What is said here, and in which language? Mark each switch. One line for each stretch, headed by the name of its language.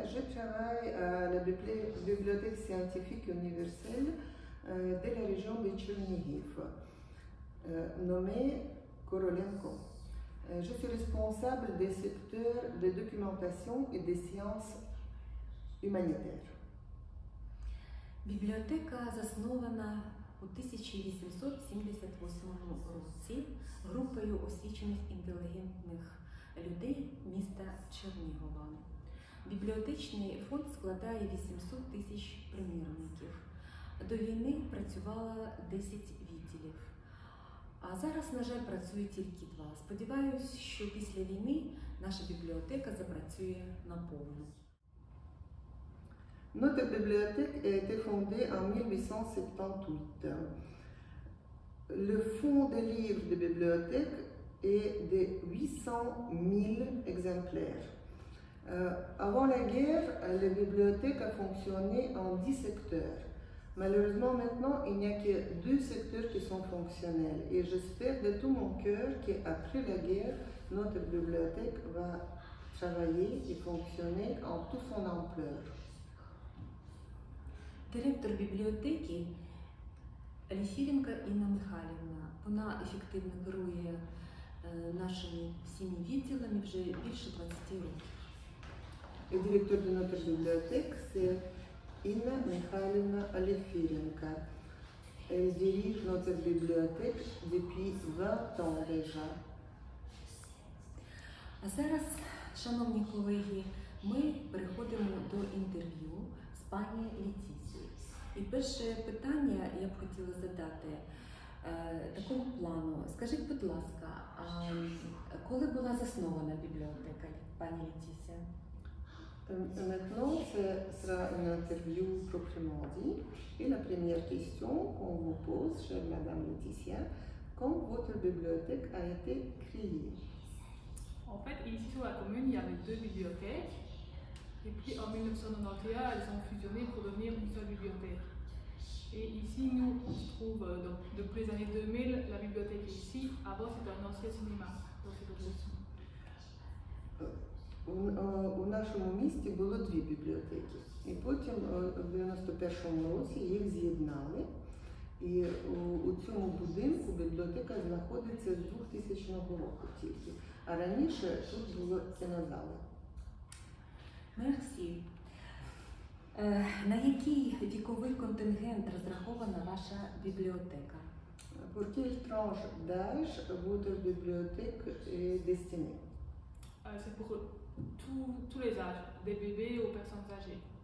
French: Je travaille à la bibliothèque scientifique universelle de la région de Tchernihiv, nommée Korolenko. Je suis responsable des secteurs de documentation et des sciences humanitaires.
Ukrainian: Бібліотека заснована у 1878 році групою освічених інтелігентних людей міста Чернігова. Бібліотечний фонд складає 800 тисяч примірників. До війни працювало 10 відділів. А зараз, на жаль, працює тільки 2. Сподіваюсь, що після війни наша бібліотека запрацює наповну.
French: Notre bibliothèque a été fondée en 1878. Le fonds de livres de bibliothèque est de 800 000 exemplaires. Avant la guerre, la bibliothèque a fonctionné en 10 secteurs. Malheureusement, maintenant, il n'y a que 2 secteurs qui sont fonctionnels. Et j'espère de tout mon cœur qu'après la guerre, notre bibliothèque va travailler et fonctionner en toute son ampleur.
Ukrainian: Директор бібліотеки Ліфіренко Інна Михайлівна. Вона ефективно керує нашими всіми відділами вже більше 20 років.
French: Le directeur de notre bibliothèque, c'est Inna Mikhaïlovna Alefirenko. Elle dirige notre bibliothèque depuis 20 ans déjà.
Ukrainian: А зараз, шановні колеги, ми переходимо до інтерв'ю з пані Летісією. І перше питання я б хотіла задати такого плану. Скажіть, будь ласка, коли була заснована бібліотека, пані Летісія?
French: Maintenant, ce sera une interview proprement dit. Et la première question qu'on vous pose, chère Madame Laetitia, quand votre bibliothèque a été créée? En fait, ici sur la commune, il y avait 2 bibliothèques. Et puis en 1991, elles ont fusionné pour devenir une seule bibliothèque. Et ici, nous, on se trouve, donc, depuis les années 2000, la bibliothèque est ici. Avant, c'était un ancien cinéma. Donc, c'est d'autres aussi.
Ukrainian: У нашому місті було 2 бібліотеки. І потім в 91-му році їх з'єднали. І у цьому будинку бібліотека знаходиться з 2000 року тільки. А раніше тут було кінозали.
French: Мерсі.
Ukrainian: На який віковий контингент розрахована ваша бібліотека?
French: Pour quelle tranche d'âge votre bibliothèque est destinée? C'est pour tous les âges, des bébés aux personnes âgées.